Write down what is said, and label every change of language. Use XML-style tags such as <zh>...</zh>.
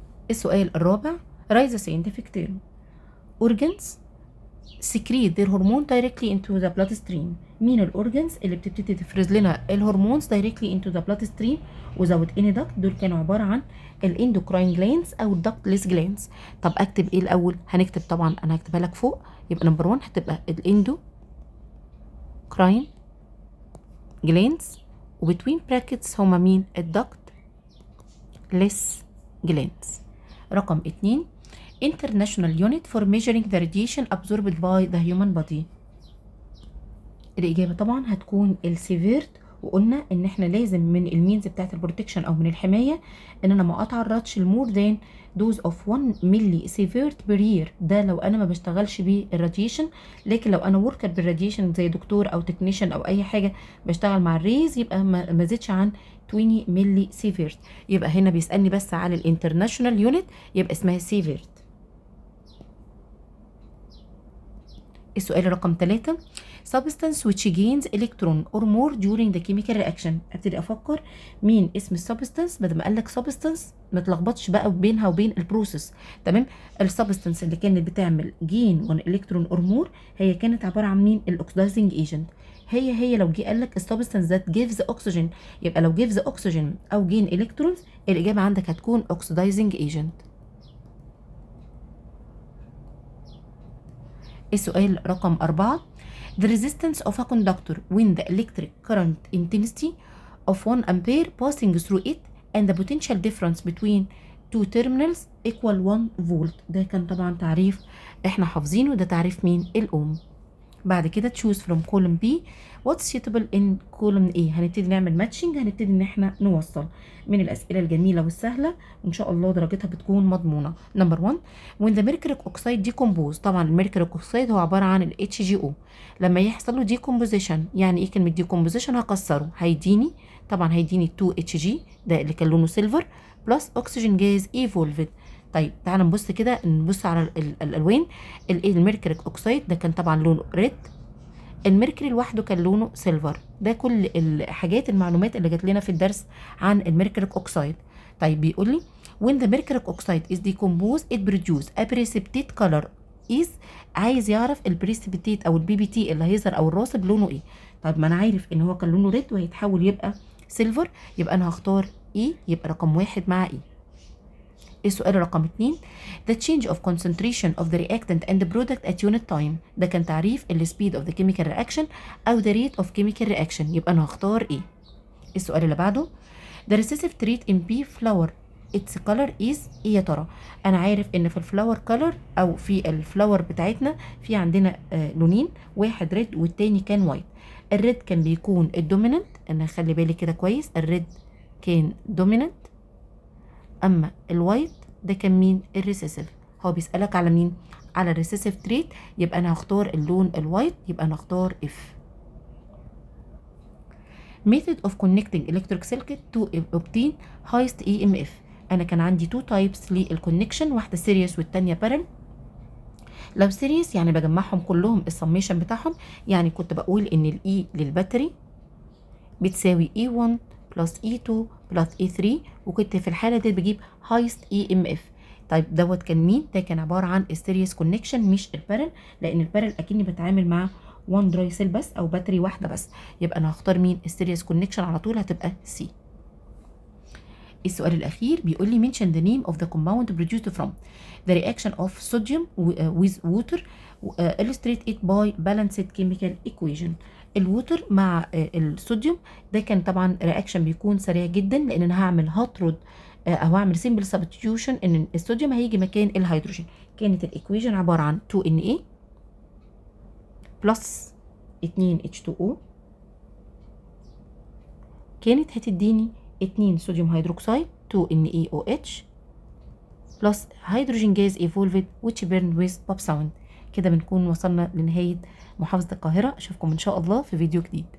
<ar>السؤال الرابع رايز</ar> <en>scientific term organs secrete their hormone directly into the bloodstream.</en> <ar>مين الاورجنز اللي بتبتدي تفرز لنا الهرمونز</ar> <en>directly into the bloodstream without any duct؟</en> <ar>دول كانوا عباره عن الاندوكراين جلانز او الدكتلس جلانز. طب اكتب ايه الاول؟ هنكتب طبعا انا هكتبها لك فوق يبقى نمبر 1 هتبقى الاندوكراين جلانز وبتوين براكتس هما مين؟ الدكتلس جلانز.</ar> <en>رقم 2 International Unit for Measuring the Radiation Absorbed by the Human Body.</en> <ar>الإجابة طبعا هتكون السيفيرت وقلنا إن إحنا لازم من المينز بتاعت البروتكشن أو من الحماية إن أنا ما أتعرضش</ar> <en>لمور than dose of</en> <ar>1 ملي سيفيرت بير يير. ده لو أنا ما بشتغلش بالراديشن. لكن لو أنا وركر بالراديشن زي دكتور أو تكنيشن أو أي حاجة بشتغل مع الريز يبقى ما زيدش عن 20 ملي سيفيرت. يبقى هنا بيسألني بس على الانترناشونال يونت يبقى اسمها سيفيرت. السؤال رقم 3</ar> <en>substance which gains electron or more during the chemical reaction.</en> <ar>ابتدي افكر مين اسم السبستانس بدل ما قال لك سبستانس ما تلخبطش بقى بينها وبين البروسيس تمام. السبستانس اللي كانت بتعمل جين 1 الكترون اور مور هي كانت عباره عن مين؟ الاكسدايزنج ايجنت. هي لو جه قال لك السبستانس ذات جيفز اوكسجين يبقى لو جيفز اوكسجين او جين الكترونز الاجابه عندك هتكون اوكسدايزنج ايجنت.</ar> <en>السؤال رقم 4 The resistance of a conductor when the electric current intensity of 1 ampere passing through it and the potential difference between two terminals equal 1 volt.</en> <ar>ده كان طبعا تعريف احنا حافظينه. ده تعريف مين؟ الأوم. بعد كده</ar> <en>choose from column B what's suitable in column A.</en> <ar>هنبتدي نعمل ماتشنج، هنبتدي ان احنا نوصل من الاسئله الجميله والسهله وان شاء الله درجتها بتكون مضمونه.</ar> <en>Number 1 when the mercuric oxide decompose.</en> <ar>طبعا الميركوريك اوكسيد هو عباره عن ال HGO. لما يحصل له decomposition، يعني ايه كلمه decomposition؟ هكسره، هيديني طبعا هيديني 2Hg ده اللي كان لونه سيلفر بلس اكسجين جاز ايفولفد. طيب تعالى نبص كده، نبص على الالوان. الميركوريك اوكسيد ده كان طبعا لونه ريد، الميركوري لوحده كان لونه سيلفر. ده كل الحاجات المعلومات اللي جات لنا في الدرس عن الميركوريك اوكسيد. طيب بيقول لي</ar> <en>when the mercuric oxide is decomposed it produce a precipitate color is.</en> <ar>عايز يعرف البريسبيتيت او البي بي تي اللي هيظهر او الراصب لونه ايه. طيب ما انا عارف ان هو كان لونه ريد وهيتحول يبقى سيلفر، يبقى انا هختار ايه، يبقى رقم 1 مع ايه. السؤال رقم 2</ar> <en>the change of concentration of the reactant and the product at unit time.</en> <ar>ده كان تعريف ال</ar> <en>speed of the chemical reaction</en> <ar>أو</ar> <en>the rate of chemical reaction،</en> <ar>يبقى أنا هختار إيه. السؤال اللي بعده</ar> <en>the recessive trait in pea flower its color is.</en> <ar>إيه يا ترى؟ أنا عارف إن في الفلاور color أو في الفلاور بتاعتنا في عندنا لونين، واحد ريد والتاني كان وايت. الريد كان بيكون الدوميننت، أنا خلي بالي كده كويس، الريد كان دوميننت، اما الوايت ده كان مين؟ الريسيسيف. هو بيسألك على مين؟ على الريسيسيف تريت، يبقى انا هختار اللون الوايت، يبقى انا هختار اف.</ar> <en>method of connecting electric circuit to obtain highest EMF.</en> <ar>انا كان عندي two types للكونكشن، واحده سيريس والتانيه بارل. لو سيريس يعني بجمعهم كلهم السميشن بتاعهم، يعني كنت بقول ان الاي للباتري بتساوي E1 بلس E2 بلس E3، وكنت في الحالة دي بجيب highest EMF. طيب دوت كان مين؟ ده كان عبارة عن السيريس كونكشن مش البارل، لأن البارل أكني بتعامل مع 1 دراي سيل بس أو باتري واحدة بس، يبقى أنا هختار مين؟ السيريس كونكشن على طول، هتبقى C. السؤال الأخير بيقول لي</ar> <en>mention the name of the compound produced from the reaction of sodium with water illustrate it by balanced chemical equation.</en> <ar>الووتر مع الصوديوم ده كان طبعا رياكشن بيكون سريع جدا، لان انا هعمل هوت رود او هعمل سيمبل سبستيوشن ان الصوديوم هيجي مكان الهيدروجين. كانت الايكويشن عباره عن 2Na بلس 2H2O، كانت هتديني 2 صوديوم هيدروكسيد 2NaOH بلس هيدروجين جاز ايفولفد</ar> <en>which burned with pop sound.</en> <ar>كده بنكون وصلنا لنهايه محافظه القاهره. اشوفكم ان شاء الله في فيديو جديد.</ar>